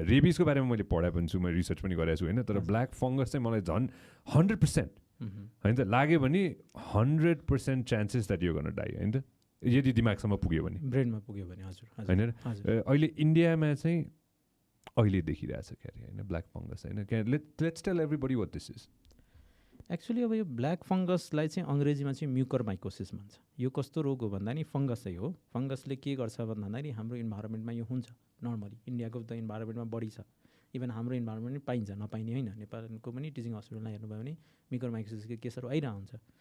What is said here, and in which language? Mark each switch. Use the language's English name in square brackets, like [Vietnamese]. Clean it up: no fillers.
[Nepali] रेबिसको बारेमा मैले पढाए पनि छु, मैले रिसर्च पनि गरेको छु होइन, तर ब्ल्याक फङ्गस चाहिँ मलाई झन् 100% होइन त लाग्यो भने 100% [English] chances that you गर्न die [Nepali] होइन त, यदि दिमागसम्म पुग्यो भने, ब्रेनमा पुग्यो भने। हजुर होइन अहिले इन्डियामा चाहिँ अहिले देखिरहेछ क्यारे होइन ब्ल्याक फङ्गस होइन। [English] Let's tell everybody what this is. [Nepali] Actually अब यो ब्ल्याक फङ्गसलाई चाहिँ अङ्ग्रेजीमा चाहिँ म्युकरमाइकोसिस भन्छ। यो कस्तो रोग हो भन्दा नि फङ्गसै हो। फङ्गसले के गर्छ भन्दाखेरि हाम्रो इन्भाइरोमेन्टमा यो हुन्छ नर्मली, इन्डियाको त इन्भाइरोमेन्टमा बढी छ, इभन हाम्रो इन्भाइरोमेन्ट पनि पाइन्छ, नपाइने होइन। नेपालको पनि टिचिङ हस्पिटलमा हेर्नुभयो भने म्युकरमाइकोसिसको केसहरू आइरहेको हुन्छ।